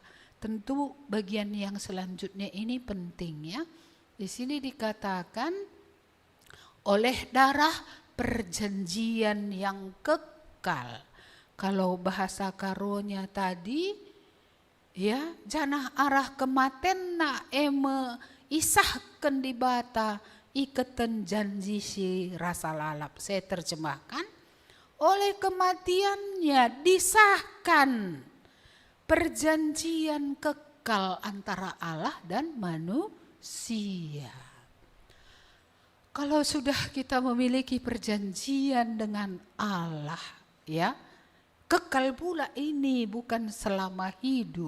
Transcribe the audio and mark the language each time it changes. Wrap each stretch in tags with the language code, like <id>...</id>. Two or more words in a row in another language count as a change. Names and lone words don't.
<id>Tentu bagian yang selanjutnya ini penting ya. Di sini dikatakan oleh darah perjanjian yang kekal. Kalau bahasa karonya tadi, ya,</id> <btx>janah arah kematen na eme isahkan di bata ikatan janji si rasa lalap.</btx> <id>Saya terjemahkan, oleh kematiannya disahkan perjanjian kekal antara Allah dan manusia. Kalau sudah kita memiliki perjanjian dengan Allah, ya, kekal pula ini, bukan selama hidup.</id>